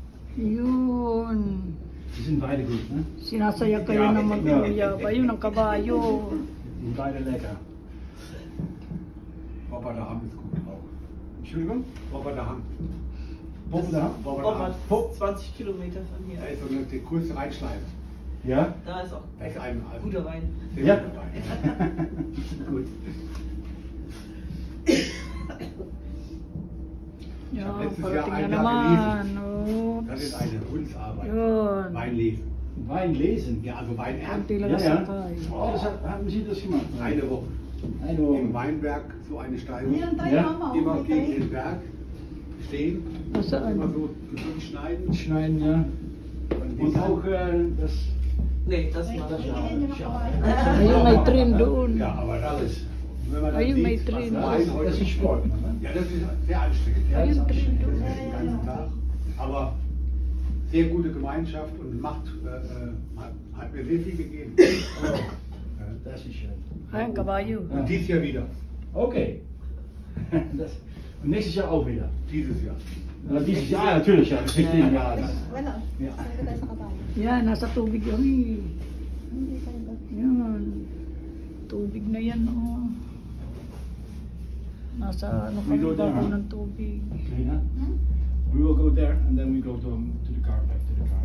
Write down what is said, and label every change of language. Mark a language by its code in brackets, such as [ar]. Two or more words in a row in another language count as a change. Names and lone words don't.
[tl] Yun. [de] Die sind beide gut, ne? [tl] Sinasaya kayo [de] Ja, [tl] ng mag-uyab. Ayun ang kabayo. [de] Die sind beide lecker. Rotterdam ist gut auch. Entschuldigung? Rotterdam. Rotterdam? Rotterdam. Opa, 20 Kilometer von Da hier. ist so eine, die größte Rheinschleife. Ja? Da ist auch Da ist ein guter Wein. sehr Ja. guter Wein. Gut. Ja, hab letztes Jahr [tl] parating na [de] einen Tag [tl] naman. Oh. [de] Das ist eine Hundsarbeit. [tl] Yun. [de] Wein lesen. Wein lesen. Ja, also Wein ernten. [tl] Konti lang [de] Ja, [tl] ang [de] ja. [tl] sakay. [de] Oh, das haben Sie das gemacht? Eine Woche. Eine Im Woche. Weinberg so eine Steigung. [tl] Yan tayo, [de] Ja, [tl] mama. [de] Immer [tl] Okay [de] gegen [tl] tayo. [de] den Berg stehen. [tl] Nasaan? [de] Immer so durchschneiden. Schneiden, ja. Und auch das. Nee, das war Das das. ja. [tl] Ayun, may train doon. [de] Ja, aber das ist, wenn man das [tl] Ayun, may [de] sieht, [tl] train. [de] was Wein heute Das ist Sport, ne? Ja, das ist sehr anstrengend. Ja, [tl] Ayun, [de] das ist [tl] train [de] anstrengend. [tl] doon. [de] Das ist den ganzen Tag. Aber sehr gute Gemeinschaft und hat mir sehr viel gegeben. Das ist schön. [tl] Ay, ang kabayo. [de] Und dieses Jahr wieder. Okay. Das, und nächstes Jahr auch wieder. Dieses Jahr. Dieses Jahr, ja, natürlich, ja. Das ist richtig, ja. [tl] Wala. [de] Ja. [tl] Saan tayo sa kabayo? Yan, nasa tubig yun. Eh. Hindi tayo. Yan. Tubig na yan, oh. Nasa ano [en] We [tl] kami [en] go there, [tl] bago [en] huh? [tl] ng tubig. [en] Lena? We will go there and then we go to the car, back to the car.